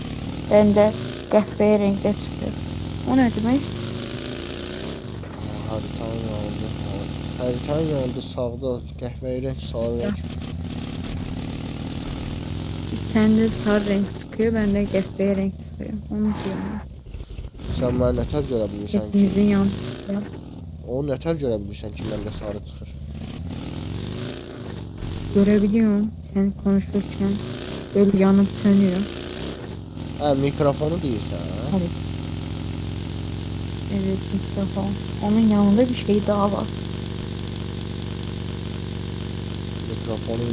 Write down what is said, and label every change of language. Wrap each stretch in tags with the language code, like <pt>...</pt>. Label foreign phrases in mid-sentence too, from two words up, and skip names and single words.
<tr>Bende kahve renkte çıkıyor. O ne demek? Haritanın yanında. Haritanın yanında sağda qəhvəyi renk, sarı renk. Sende sarı renk çıkıyor. Bende kahve renk çıkıyor. Onu diyorum.</tr> <az>Sən mənə nətər görə bilirsən ki?</az> <tr>Hepimizin yanında.</tr> <az>O nətər görə bilirsən ki, məndə sarı çıxır?</az> <tr>Görebiliyorum. Sen konuşurken böyle yanıp sönüyor.</tr> <az>Hə, mikrofonu deyirsən, hə?</az> <tr>Evet. Evet, mikrofon. Onun yanında bir şey daha var. Mikrofonun</tr>